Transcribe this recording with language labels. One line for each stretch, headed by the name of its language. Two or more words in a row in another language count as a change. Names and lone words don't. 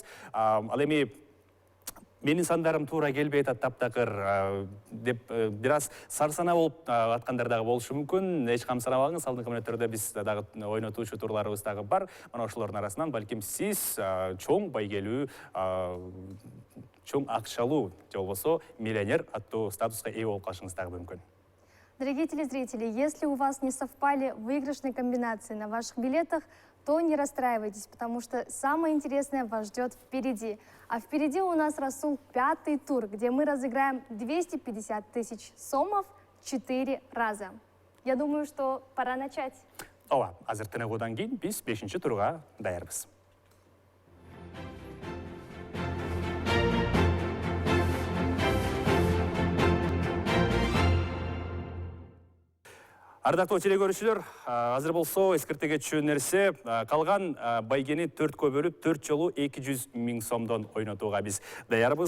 Kyrgyz: Ал эми менин сандарым туура келбей атат таптакыр деп бир аз сарсана болуп аткандар дагы болушу мүмкүн. Эч кам санабаңыз, алдыңкы мүнөттөрдө биз дагы ойнотуучу турларыбыз дагы бар. Мына ошолордун арасынан балким сиз чоң байгелүү, чоң акчалуу же болбосо миллионер аттуу статуска ээ болуп калышыңыз дагы мүмкүн.
Russian: Дорогие телезрители, если у вас не совпали выигрышные комбинации на ваших билетах, то не расстраивайтесь, потому что самое интересное вас ждет впереди. А впереди у нас, Расул, 5-й тур, где мы разыграем 250 тысяч сомов 4 раза. Я думаю, что пора начать.
Kyrgyz: Ооба, азыр тыныгуудан кийин биз 5-нчи турга даярбыз. Ардактуу телекөрүүчүлөр, азыр болсо эскертеге түшөн нерсе, калган байгени 4кө бөлүп 4 жолу 200 000 сомдон ойнотууга биз даярбыз.